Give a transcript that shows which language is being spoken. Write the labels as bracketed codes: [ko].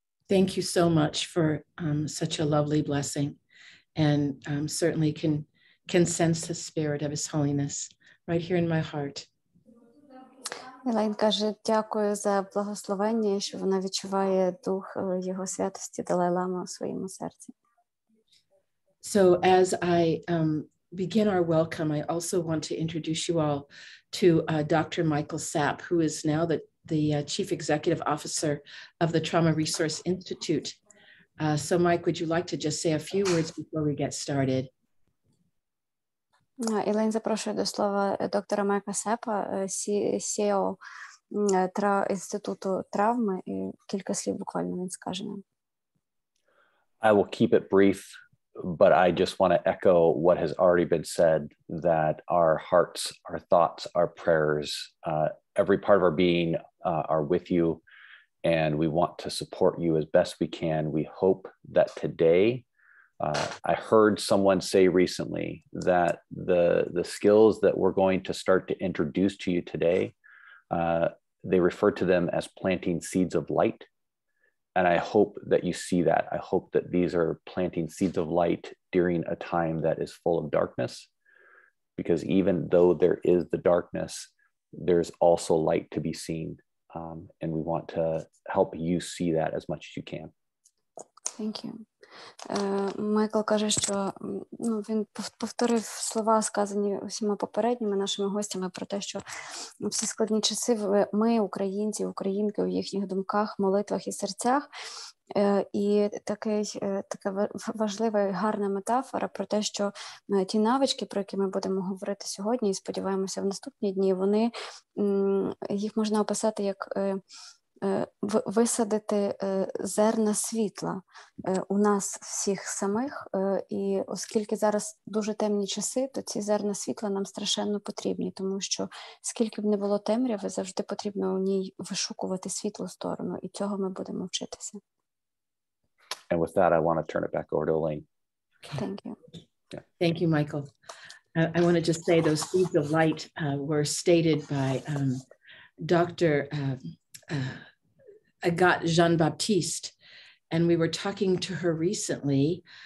[en] Thank you so much for such a lovely blessing, and certainly can sense the spirit of His Holiness right here in my heart. [uk] Елейн каже, дякую за благословення, що вона відчуває дух Його святості Далай-Лами у своєму серці. [en] So as I begin our welcome, I also want to introduce you all to Dr. Michael Sapp, who is now the Chief Executive Officer of the Trauma Resource Institute. So Mike, would you like to just say a few words before we get started? [uk] Ілейн запрошує до слова доктора Майка Сепа, CEO Інституту травми, і кілька слів буквально він скаже нам. [en] I will keep it brief, but I just want to echo what has already been said, that our hearts, our thoughts, our prayers, every part of our being are with you, and we want to support you as best we can. We hope that today, I heard someone say recently that the skills that we're going to start to introduce to you today, they refer to them as planting seeds of light. And I hope that you see that. I hope that these are planting seeds of light during a time that is full of darkness, because even though there is the darkness, there's also light to be seen. And we want to help you see that as much as you can. Thank you. [uk] Майкл каже, що він повторив слова, сказані усіма попередніми нашими гостями, про те, що всі складні часи ми, українці, українки, у їхніх думках, молитвах і серцях. І така важлива і гарна метафора про те, що ті навички, про які ми будемо говорити сьогодні і сподіваємося в наступні дні, їх можна описати як висадити зерна світла у нас всіх самих, і оскільки зараз дуже темні часи, то ці зерна світла нам страшенно потрібні, тому що скільки б не було темряви, завжди потрібно у ній вишукувати світлу сторону, і цього ми будемо вчитися. [en] And with that, I want to turn it back over to Elaine. Thank you. Yeah. Thank you, Michael. I want to just say those seeds of light were stated by Dr. Agathe Jean-Baptiste, and we were talking to her recently.